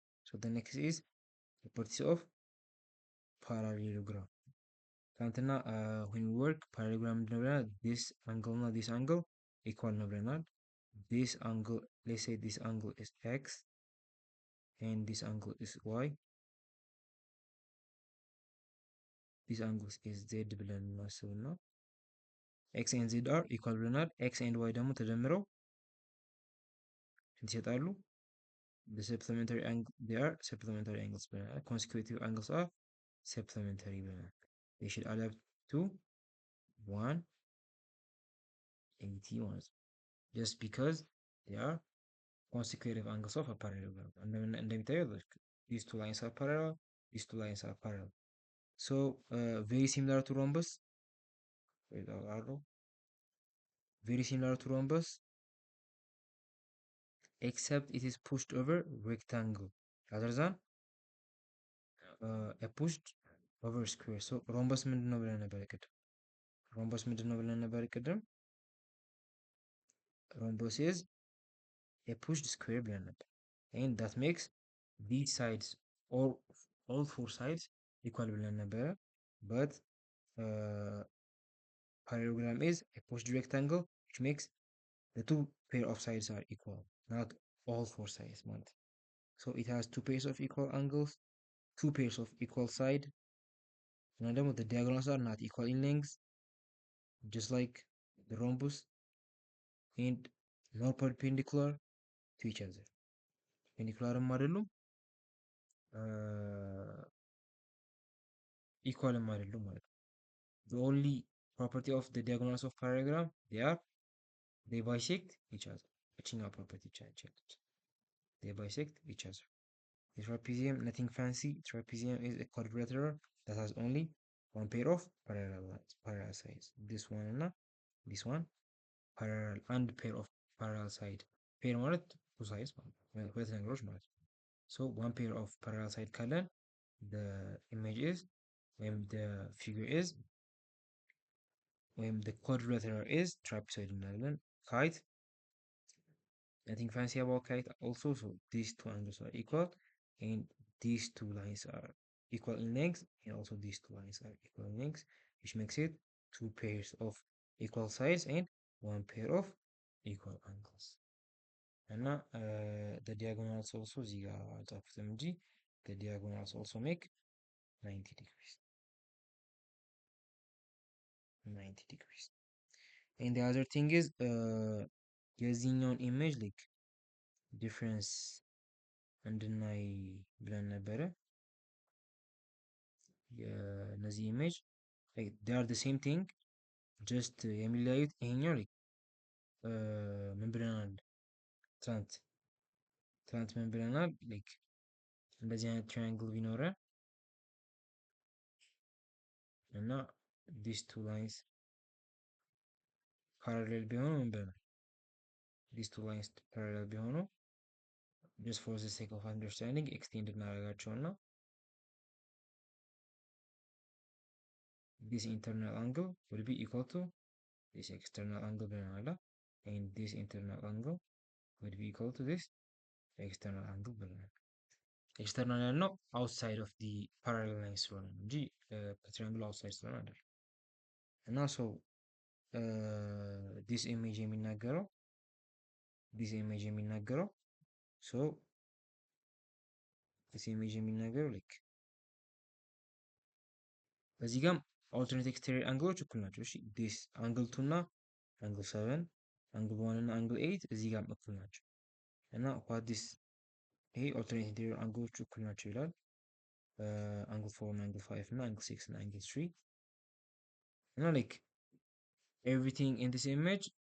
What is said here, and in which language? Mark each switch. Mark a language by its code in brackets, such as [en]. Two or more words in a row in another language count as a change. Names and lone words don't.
[en] So the next is properties of parallelogram. [am] ትናንትና [en] when we work parallelogram [am] ምንድን ነው ብለናል? [en] this angle እና this angle equal [am] ነው ብለናል። [en] this angle, let's say this angle is x and this angle is y. this angle is z [am] ብለን እናስብና [en] x and z are equal ብለናል። x and y [am] ደግሞ ተደምረው ይሰጣሉ? [en] the supplementary angle, they are supplementary angles ብለናል። consecutive angles are supplementary ብለናል። they should add up to 180 [am] ማለት ነው። [en] just because they are consecutive angles of a parallelogram. እንደሚታየው these two lines are parallel, these two lines are parallel. So very similar to rhombus. Very similar to rhombus, except it is pushed over rectangle rather than a pushed over square. [am] So rhombus ምንድን ነው ብለን ነበር ቅድም? rhombus ምንድን ነው ብለን ነበር ቅድም? [en] rhombus is a pushed square [am] ብለን ነበር. [en] and that makes these sides or all four sides equal [am] ብለን ነበረ. [en] but parallelogram is a pushed rectangle which makes the two pair of sides are equal, not all four sides ማለት. so it has two pairs of equal angles, two pairs of equal side, and then the diagonals are not equal in length, just like the rhombus, and not perpendicular to each other. perpendicular አይደሉም equal [am] አይደሉም ማለት ነው። [en] the only property of the diagonals of parallelogram, they bisect each other. እችኛዋ property they bisect each other. The trapezium, nothing fancy. Trapezium is a quadrilateral that has only one pair of parallel sides. This one and this one parallel, and pair of parallel side. Pair ማለት two sides [am] ሁለት ነገሮች ማለት ነው። [en] so one pair of parallel side ካለን the image is ወይም the figure is ወይም the quadrilateral is trapezoid እንላለን። kite, nothing fancy about kite also. so these two angles are equal, and these two lines are equal in length, and also these two lines are equal in length, which makes it two pairs of equal sides and one pair of equal angles. and the diagonals also [am] እዚህ ጋር አልጻፍኩትም እንጂ [en] the diagonals also make 90 degrees. 90 degrees. and the other thing is [am] የዚህኛውን ኢሜጅ [en] like difference [am] እንድናይ ብለን ነበረ። የነዚህ ኢሜጅ [en] like they are the same thing, just [am] የሚለያዩት ይሄኛው [en] like [am] ምን ብለናል? ትናንት ምን ብለናል? like እንደዚህ አይነት ትራያንግል ቢኖረን እና [en] these two lines parallel [am] ቢሆኑ ምን ብለናል? [en] these two lines parallel ቢሆኑ just for the sake of understanding extend እናደርጋቸውና this internal angle will be equal to this external angle ብለናል። and this internal angle will be equal to this external angle ብለናል። [am] ኤክስተርናል ያልነው [en] outside of the parallel line [am] ስለሆነ እንጂ ከትሪያንግሉ [en] outside [am] ስለሆነ አይደለም። እና [en] so this image የሚናገረው so this image የሚናገረው like [am] በዚህ ጋም [en] alternate exterior [am] አንግሎች እኩል ናቸው። እሺ [en] this angle 2 [am] እና angle 7 angle 1 እና angle 8 እዚህ ጋም እኩል ናቸው። እና [en] what this [am] ይሄ [en] alternate interior [am] አንግሎች እኩል ናቸው ይላል። angle 4 እና angle 5 እና angle 6 እና angle 3 እና [en] like everything in this image